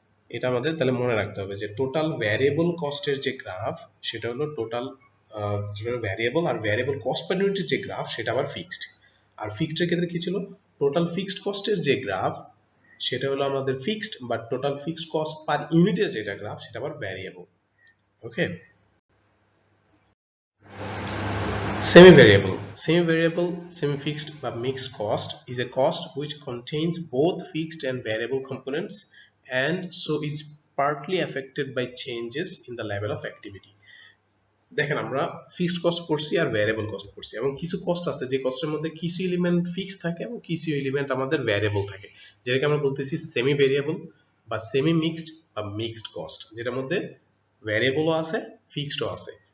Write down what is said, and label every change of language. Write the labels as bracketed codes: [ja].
[bn] এটা আমাদের তাহলে মনে রাখতে হবে যে টোটাল ভ্যারিয়েবল কস্টের যে গ্রাফ সেটা হলো টোটাল ভ্যারিয়েবল, আর ভ্যারিয়েবল কস্ট পার ইউনিটের যে গ্রাফ সেটা আবার ফিক্সড। আর ফিক্সডের ক্ষেত্রে কি ছিল? টোটাল ফিক্সড কস্টের যে গ্রাফ সেটা হলো আমাদের fixed, but total fixed cost per ইউনিটের যেটা গ্রাফ সেটা আবার ভ্যারিয়েবল। [en] Okay, semi-variable. Semi-variable, semi-fixed [bn] বা [en] mixed cost is a cost which contains both fixed and variable components and so is partly affected by changes in the level of activity. [bn] দেখেন, আমরা fixed cost পড়ছি আর variable cost পড়ছি, এবং কিছু cost আছে যে কস্টের মধ্যে কিছু এলিমেন্ট ফিক্সড থাকে এবং কিছু এলিমেন্ট আমাদের ভ্যারিয়েবল থাকে, যেটাকে আমরা বলতেছি সেমি ভ্যারিয়েবল বা সেমি মিক্সড বা মিক্সড কস্ট, যেটার মধ্যে ভ্যারিয়েবলও আছে ফিক্সডও আছে।